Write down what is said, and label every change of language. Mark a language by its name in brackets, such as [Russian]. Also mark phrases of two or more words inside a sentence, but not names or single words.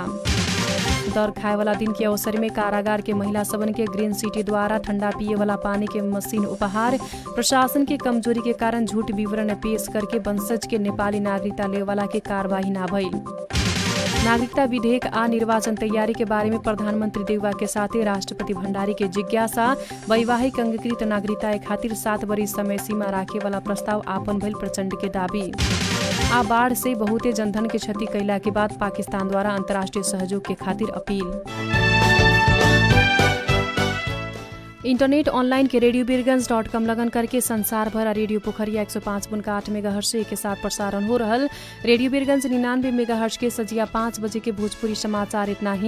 [Bhojpuri] दर खाए वाला दिन के अवसर में कारागार के महिला सबन के ग्रीन सिटी द्वारा ठंडा पिए वाला पानी के मशीन उपहार। प्रशासन के कमजोरी के कारण झूठ विवरण पेश करके वंशज के नेपाली नागरिकता ले वाला के कार्यवाही ना भइल। नागरिकता विधेयक आ निर्वाचन तैयारी के बारे में प्रधानमन्त्री देउवा के साथे राष्ट्रपति भण्डारी के जिज्ञासा। वैवाहिक अंगीकृत नागरिकता खातिर 7 वर्ष समय सीमा राखे वाला प्रस्ताव आपन भइल प्रचण्ड के दाबी। आ बाढ़ से बहुते जनधन के क्षति कैला के बाद पाकिस्तान द्वारा अंतर्राष्ट्रीय सहयोग के खातिर अपील। [English] internet online [Bhojpuri] के radiobirgans.com लगन करके संसार भर रेडियो पोखरिया 105.8 मेगाहर्ट्ज से के साथ प्रसारण हो रहल रेडियो बिरगंज 99 मेगाहर्ट्ज के सजिया 5 बजे के भोजपुरी समाचार इतना ही।